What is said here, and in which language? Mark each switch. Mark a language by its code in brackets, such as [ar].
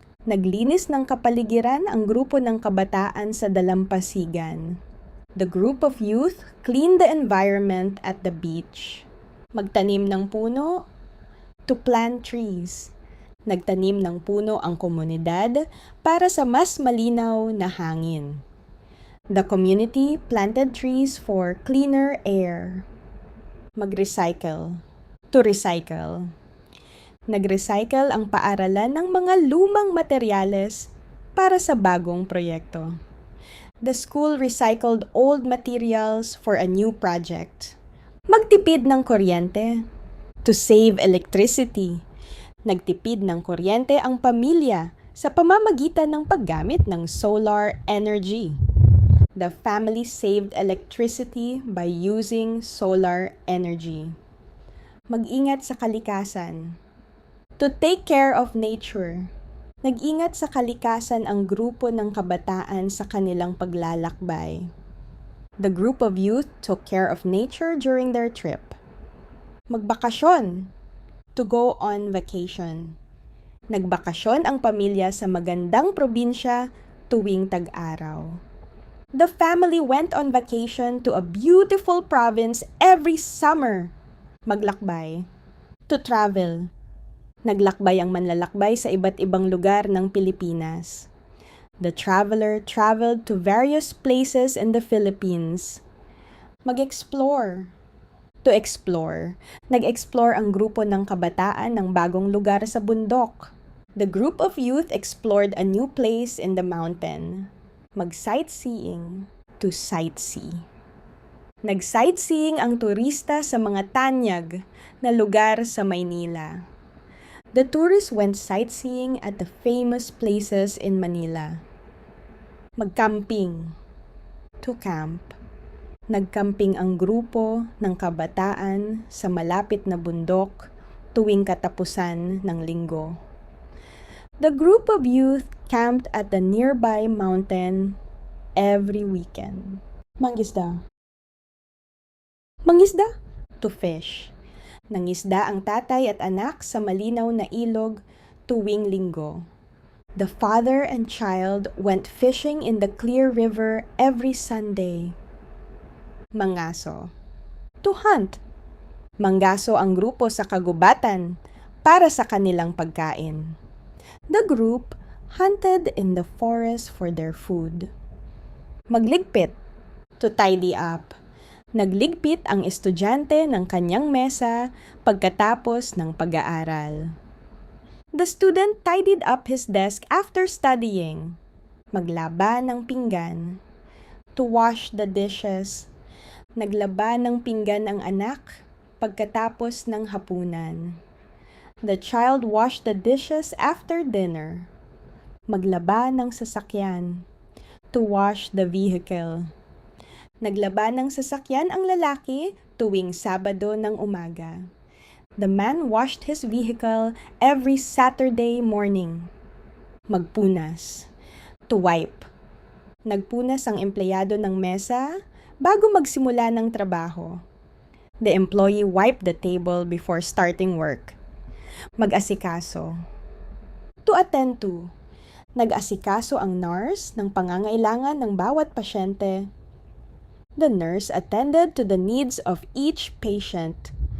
[tl] Naglinis ng kapaligiran ang grupo ng kabataan sa dalampasigan. [en] The group of youth cleaned the environment at the beach. [tl] Magtanim ng puno. [en] To plant trees. [tl] Nagtanim ng puno ang komunidad para sa mas malinaw na hangin. [en] The community planted trees for cleaner air. Mag-recycle. To recycle. [tl] Nag-recycle ang paaralan ng mga lumang materyales para sa bagong proyekto. [en] The school recycled old materials for a new project. [tl] Magtipid ng kuryente. [en] To save electricity. [tl] Nagtipid ng kuryente ang pamilya sa pamamagitan ng paggamit ng solar energy. [en] The family saved electricity by using solar energy. [tl] Mag-ingat sa kalikasan. [en] To take care of nature. [tl] Nag-ingat sa kalikasan ang grupo ng kabataan sa kanilang paglalakbay. [en] The group of youth took care of nature during their trip. Magbakasyon. To go on vacation. [tl] Nagbakasyon ang pamilya sa magandang probinsya tuwing tag-araw. [en] The family went on vacation to a beautiful province every summer. Maglakbay. To travel. [tl] Naglakbay ang manlalakbay sa iba't ibang lugar ng Pilipinas. [en] The traveler traveled to various places in the Philippines. Mag-explore. To explore. [tl] Nag-explore ang grupo ng kabataan ng bagong lugar sa bundok. [en] The group of youth explored a new place in the mountain. [tl] Mag-sightseeing. [en] To sightsee. [tl] Nag-sightseeing ang turista sa mga tanyag na lugar sa Maynila. [en] The tourists went sightseeing at the famous places in Manila. Mag-camping. To camp. [tl] Nagcamping ang grupo ng kabataan sa malapit na bundok tuwing katapusan ng linggo. [en] The group of youth camped at the nearby mountain every weekend. [tl] Mangisda. Mangisda. [en] To fish. [tl] Nangisda ang tatay at anak sa malinaw na ilog tuwing linggo. [en] The father and child went fishing in the clear river every Sunday. Mangaso. To hunt. [tl] Manggaso ang grupo sa kagubatan para sa kanilang pagkain. [en] The group hunted in the forest for their food. Magligpit. To tidy up. [tl] Nagligpit ang estudyante ng kanyang mesa pagkatapos ng pag-aaral. [en] The student tidied up his desk after studying. [tl] Maglaba ng pinggan. [en] To wash the dishes. [tl] Naglaba ng pinggan ang anak pagkatapos ng hapunan. [en] The child washed the dishes after dinner. [tl] Maglaba ng sasakyan. [en] To wash the vehicle. [tl] Naglaba ng sasakyan ang lalaki tuwing Sabado ng umaga. [en] The man washed his vehicle every Saturday morning. Magpunas. To wipe. [tl] Nagpunas ang empleyado ng mesa bago magsimula ng trabaho. [en] The employee wiped the table before starting work. Mag-asikaso. To attend to. [tl] Nag-asikaso ang nurse ng pangangailangan ng bawat pasyente. [en] The nurse attended to the needs of each patient.